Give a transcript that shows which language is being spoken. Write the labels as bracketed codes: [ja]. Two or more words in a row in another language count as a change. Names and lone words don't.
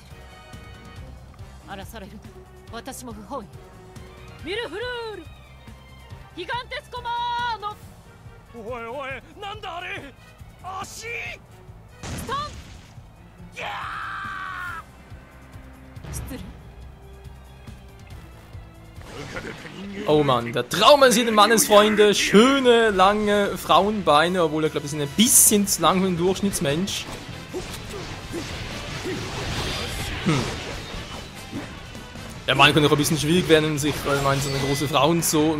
[ja] 荒らされるの私も不本意。ミルフルールギガンテスコマーノ。おいおい、なんだあれ。足。ストン。ギャー。失礼。 [de] Oh Mann, der Traum eines jeden Mannes, Freunde. Schöne, lange Frauenbeine, obwohl er, glaube ich, ist ein bisschen zu lang für einen Durchschnittsmensch. Der Mann könnte auch ein bisschen schwierig werden, sich, weil man so eine große Frau und so.